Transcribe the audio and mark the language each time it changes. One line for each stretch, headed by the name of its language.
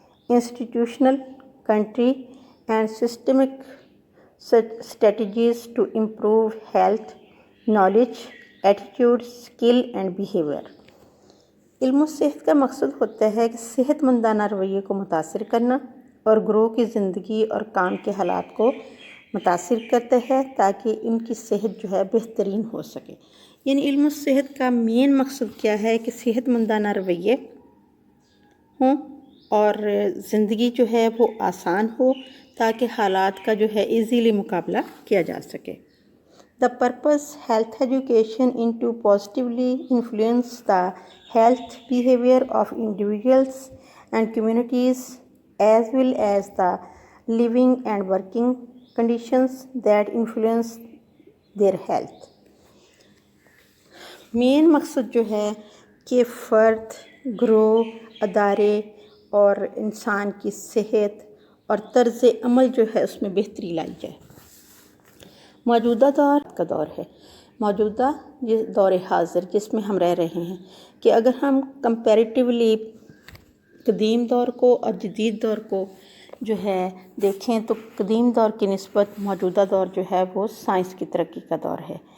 English: Institutional, country and systemic strategies to improve health, knowledge, attitude, skill and behaviour.
Urdu: علم و صحت کا مقصد ہوتا ہے کہ صحت مندانہ رویے کو متاثر کرنا اور گروہ کی زندگی اور کام کے حالات کو متاثر کرتا ہے تاکہ ان کی صحت جو ہے بہترین ہو سکے۔ یعنی علم و صحت کا مین مقصد کیا ہے کہ صحت مندانہ رویے ہوں اور زندگی جو ہے وہ آسان ہو تاکہ حالات کا جو ہے ایزیلی مقابلہ کیا جا سکے.
English: The purpose health education into positively influence the health behavior of individuals and communities as well as the living and working conditions that influence their health.
Urdu: مین مقصد جو ہے کہ فرد، گروہ، ادارے اور انسان کی صحت اور طرز عمل جو ہے اس میں بہتری لائی جائے. موجودہ دور کا دور ہے، موجودہ دور حاضر جس میں ہم رہ رہے ہیں، کہ اگر ہم کمپیریٹیولی قدیم دور کو اور جدید دور کو جو ہے دیکھیں تو قدیم دور کی نسبت موجودہ دور جو ہے وہ سائنس کی ترقی کا دور ہے.